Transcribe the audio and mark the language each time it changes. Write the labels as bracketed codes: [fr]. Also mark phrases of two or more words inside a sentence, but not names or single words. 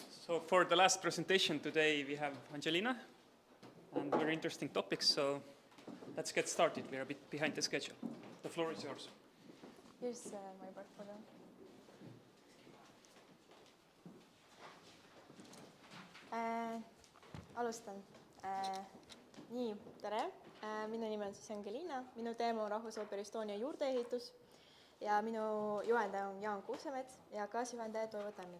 [en] So for the last presentation today, we have Angelina, and very interesting topics, so let's get started. We're a bit behind the schedule. The floor is yours. Here's my portfolio. [et] Alustan. Nii, tere. Minu nimi on siis Angelina. Minu teema on Rahvusooperi Estonia juurdeehitus ja minu juhendaja on Jaan Kuusemets ja kaasjuhendaja Toivo Tammik.